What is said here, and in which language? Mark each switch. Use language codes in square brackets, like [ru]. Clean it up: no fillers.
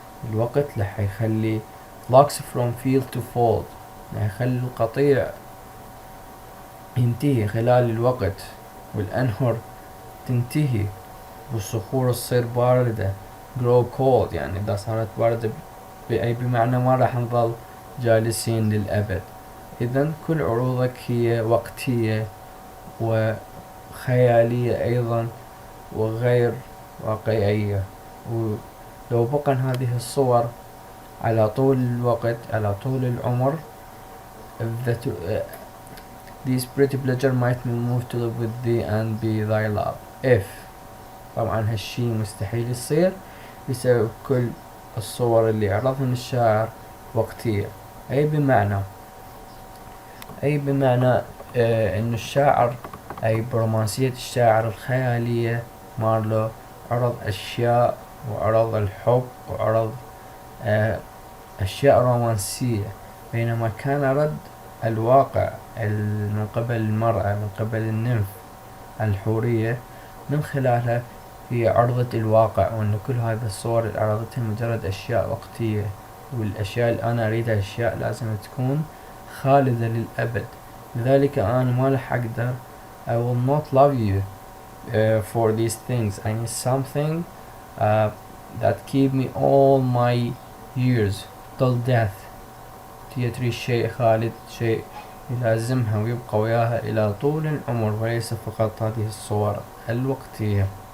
[ar] الوقت رح يخلي [en] flocks from field to fold، [ar] رح يخلي القطيع ينتهي خلال الوقت، والأنهر تنتهي، والصخور تصير باردة [en] grow cold، [ar] يعني إذا صارت باردة بأي بمعنى ما راح نظل جالسين للأبد. إذن كل عروضك هي وقتية و خيالية أيضا وغير واقعية. ولو بقى هذه الصور على طول الوقت، على طول العمر، [en] these pretty pleasure might move to live with thee and be thy love. [ar] if طبعا هالشي مستحيل يصير بسبب كل الصور اللي عرضهم الشاعر وقتية. أي بمعنى إنه الشاعر، أي برومانسية الشاعر الخيالية مارلو عرض أشياء، وعرض الحب، وعرض أشياء رومانسية، بينما كان رد الواقع من قبل المرأة، من قبل النمف الحورية، من خلالها هي عرضت الواقع، وأن كل هذه الصور اللي عرضتها مجرد أشياء وقتية، والأشياء اللي أنا أريدها أشياء لازم تكون خالدة للأبد. لذلك أنا ما راح أقدر [en] I will not love you for these things. I need something that keep me all my years till death. [ar] هي تريد شيء خالد، شيء يلازمها ويبقى وياها إلى طول العمر، وليس فقط هذه الصور الوقتية.